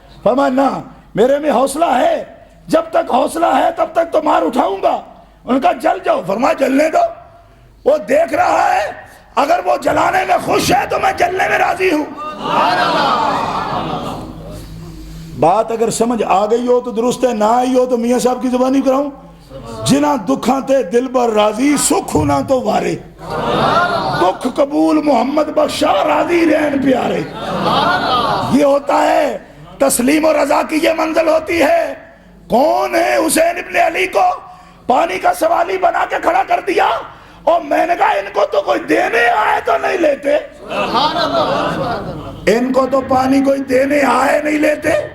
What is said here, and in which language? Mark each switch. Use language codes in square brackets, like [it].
[ur] فرمایا نہ، میرے میں حوصلہ ہے، جب تک حوصلہ ہے تب تک تو مار اٹھاؤں گا. ان کا جل جاؤ. فرمایا جلنے دو، وہ دیکھ رہا ہے، اگر وہ جلانے میں خوش ہے تو میں جلنے میں راضی ہوں. بات اگر سمجھ آ گئی ہو تو درست ہے، نہ آئی ہو تو میاں صاحب کی زبانی کراؤں. [pa] جنا دکھاں تے دل بر راضی، سکھ ہونا تو وارے، دکھ قبول محمد بخشا راضی رہن پیارے. [ur] یہ ہوتا ہے تسلیم و رضا کی، یہ منزل ہوتی ہے. کون ہے حسین ابن علی کو پانی کا سوالی بنا کے کھڑا کر دیا، اور میں نے کہا ان کو تو کوئی دینے آئے تو نہیں لیتے، ان کو تو پانی کوئی دینے آئے نہیں لیتے.